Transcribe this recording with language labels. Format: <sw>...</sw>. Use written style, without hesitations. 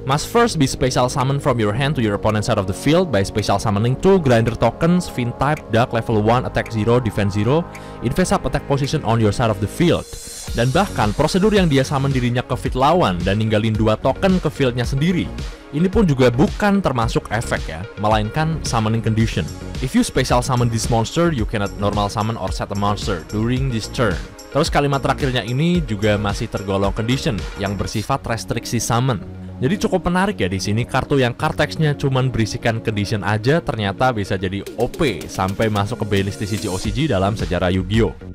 <en>Must first be special summon from your hand to your opponent's side of the field by special summoning 2 grinder tokens, Fin type, Dark level 1, attack 0, defense 0, in face up attack position on your side of the field.</en> <id>Dan bahkan prosedur yang dia summon dirinya ke field lawan dan ninggalin 2 token ke fieldnya sendiri, ini pun juga bukan termasuk efek ya, melainkan summoning condition.</id> <en>If you special summon this monster, you cannot normal summon or set a monster during this turn.</en> <id>Terus kalimat terakhirnya ini juga masih tergolong condition yang bersifat restriksi summon. Jadi cukup menarik ya di sini, kartu yang card text-nya cuman berisikan condition aja ternyata bisa jadi OP sampai masuk ke playlist TCG OCG dalam sejarah Yu-Gi-Oh.</id>